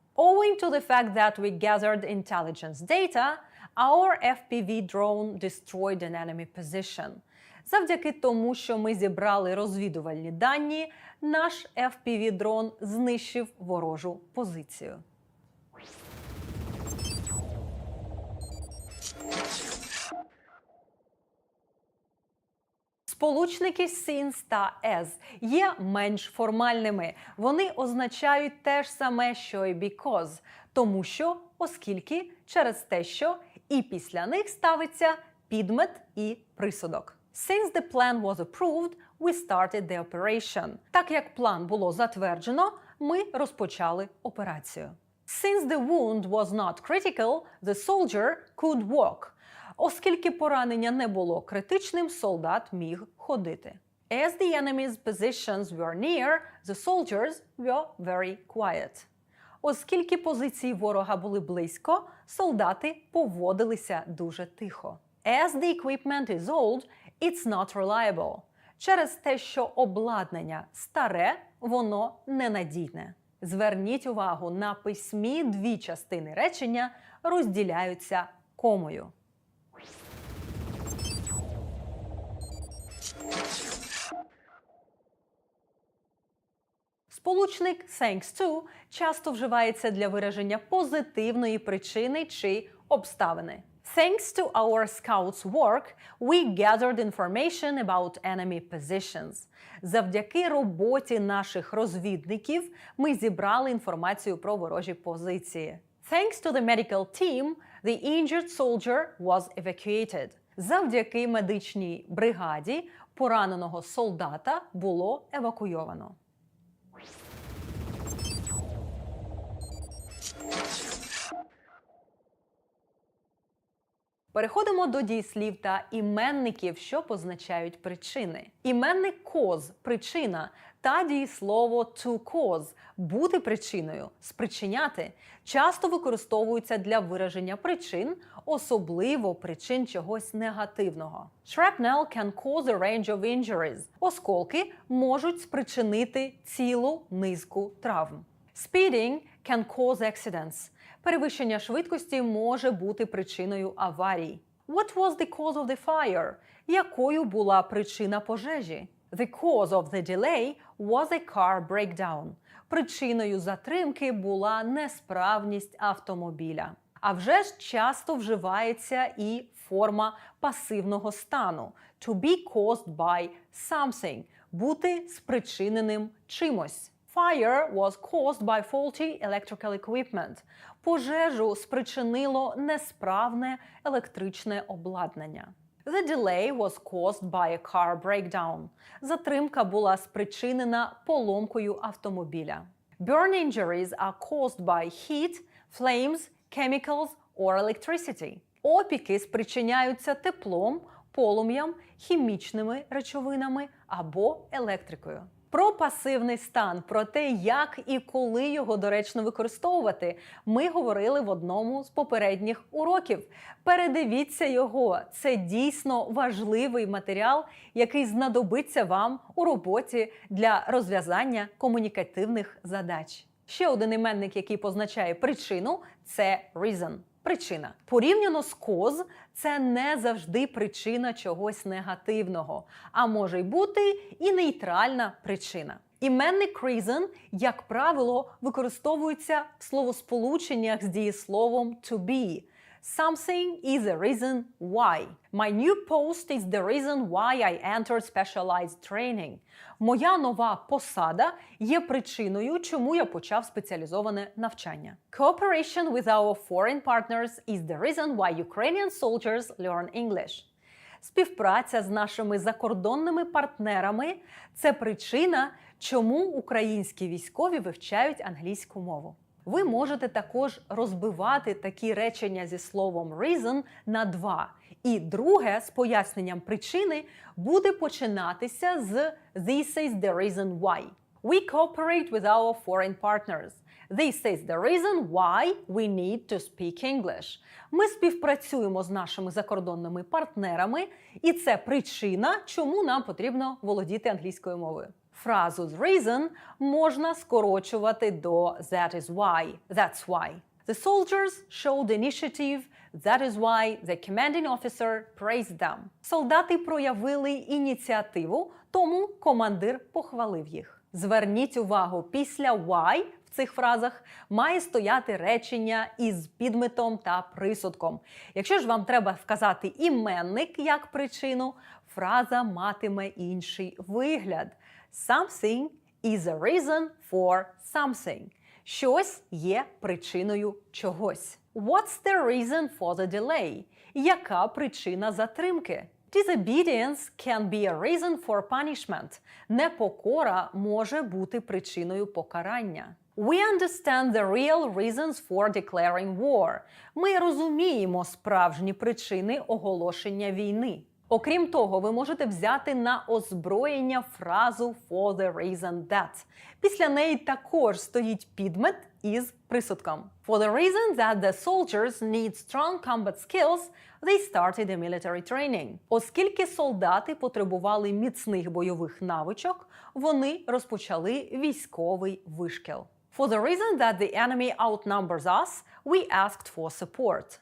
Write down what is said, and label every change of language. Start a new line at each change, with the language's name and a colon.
English: Owing to the fact that we gathered intelligence data, our FPV drone destroyed an enemy position.
Ukrainian: Завдяки тому, що ми зібрали розвідувальні дані, наш FPV-дрон знищив ворожу позицію. Сполучники since та as є менш формальними. Вони означають те ж саме, що і because. Тому що, оскільки, через те, що, і після них ставиться підмет і присудок.
English: Since the plan was approved, we started the operation.
Ukrainian: Так як план було затверджено, ми розпочали операцію.
English: Since the wound was not critical, the soldier could walk.
Ukrainian: Оскільки поранення не було критичним, солдат міг ходити.
English: As the enemy's positions were near, the soldiers were very quiet.
Ukrainian: Оскільки позиції ворога були близько, солдати поводилися дуже тихо.
English: As the equipment is old, it's not reliable.
Ukrainian: Через те, що обладнання старе, воно ненадійне. Зверніть увагу, на письмі дві частини речення розділяються комою. Сполучник thanks to часто вживається для вираження позитивної причини чи обставини.
English: Thanks to our scouts' work, we gathered information about enemy positions.
Ukrainian: Завдяки роботі наших розвідників ми зібрали інформацію про ворожі позиції.
English: Thanks to the medical team, the injured soldier was evacuated.
Ukrainian: Завдяки медичній бригаді пораненого солдата було евакуйовано. Переходимо до дієслів та іменників, що позначають причини. Іменник cause – причина, та дієслово to cause – бути причиною, спричиняти, часто використовуються для вираження причин, особливо причин чогось негативного.
English: Shrapnel can cause a range of injuries.
Ukrainian: Осколки можуть спричинити цілу низку травм.
English: Speeding can cause accidents.
Ukrainian: Перевищення швидкості може бути причиною аварій.
English: What was the cause of the fire?
Ukrainian: Якою була причина пожежі?
English: The cause of the delay was a car breakdown.
Ukrainian: Причиною затримки була несправність автомобіля. А вже ж часто вживається і форма пасивного стану
English: to be caused by something
Ukrainian: – бути спричиненим чимось.
English: Fire was caused by faulty electrical equipment.
Ukrainian: Пожежу спричинило несправне електричне обладнання.
English: The delay was caused by a car breakdown.
Ukrainian: Затримка була спричинена поломкою автомобіля.
English: Burn injuries are caused by heat, flames, chemicals or electricity.
Ukrainian: Опіки спричиняються теплом, полум'ям, хімічними речовинами або електрикою. Про пасивний стан, про те, як і коли його доречно використовувати, ми говорили в одному з попередніх уроків. Передивіться його, це дійсно важливий матеріал, який знадобиться вам у роботі для розв'язання комунікативних задач. Ще один іменник, який позначає причину – це reason. Причина. Порівняно з cause – це не завжди причина чогось негативного, а може й бути і нейтральна причина. Іменник reason, як правило, використовується в словосполученнях з дієсловом to be.
English: Something is a reason why. My new post is the reason why I entered specialized training.
Ukrainian: Моя нова посада є причиною, чому я почав спеціалізоване навчання.
English: Cooperation with our foreign partners is the reason why Ukrainian soldiers learn English.
Ukrainian: Співпраця з нашими закордонними партнерами – це причина, чому українські військові вивчають англійську мову. Ви можете також розбивати такі речення зі словом reason на два. І друге з поясненням причини буде починатися з
English: this is the reason why. We cooperate with our foreign partners. This is the reason why we need to speak English.
Ukrainian: Ми співпрацюємо з нашими закордонними партнерами, і це причина, чому нам потрібно володіти англійською мовою. Фразу з reason можна скорочувати до
English: that is why,
Ukrainian: that's why.
English: The soldiers showed initiative, that is why the commanding officer praised them.
Ukrainian: Солдати проявили ініціативу, тому командир похвалив їх. Зверніть увагу, після why в цих фразах має стояти речення із підметом та присудком. Якщо ж вам треба вказати іменник як причину, фраза матиме інший вигляд.
English: Something is a reason for something.
Ukrainian: Щось є причиною чогось.
English: What's the reason for the delay?
Ukrainian: Яка причина затримки?
English: Disobedience can be a reason for punishment.
Ukrainian: Непокора може бути причиною покарання.
English: We understand the real reasons for declaring war.
Ukrainian: Ми розуміємо справжні причини оголошення війни. Окрім того, ви можете взяти на озброєння фразу
English: for the reason that.
Ukrainian: Після неї також стоїть підмет із присудком.
English: For the reason that the soldiers need strong combat skills, they started a military training.
Ukrainian: Оскільки солдати потребували міцних бойових навичок, вони розпочали військовий вишкіл.
English: For the reason that the enemy outnumbers us, we asked for support.